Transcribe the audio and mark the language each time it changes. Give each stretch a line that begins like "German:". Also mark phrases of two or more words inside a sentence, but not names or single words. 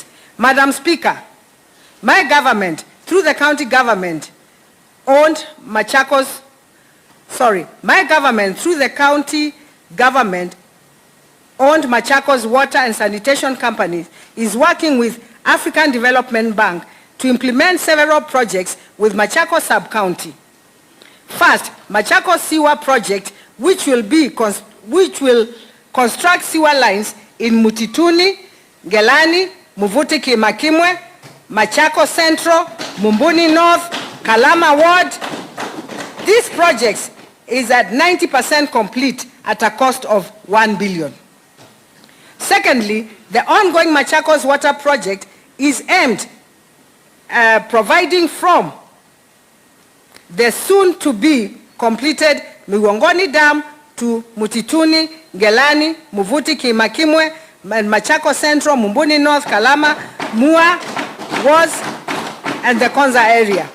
English: Madam Speaker, my government, through the county government, my government, through the county government, owned Machakos Water and Sanitation Companies, is working with African Development Bank to implement several projects with Machakos Sub-County. First, Machakos Sewer Project, which will construct sewer lines in Mutituni, Gelani, Muvuti Kimakimwe, Machakos Central, Mumbuni North, Kalama Ward. This project is at 90% complete at a cost of 1 billion. Secondly, the ongoing Machakos Water Project is aimed at providing from the soon-to-be completed Migongoni Dam to Mutituni, Gelani, Muvuti, Kimakimwe, and Machakos Central, Mumbuni North, Kalama, Mua, Was, and the Konza area.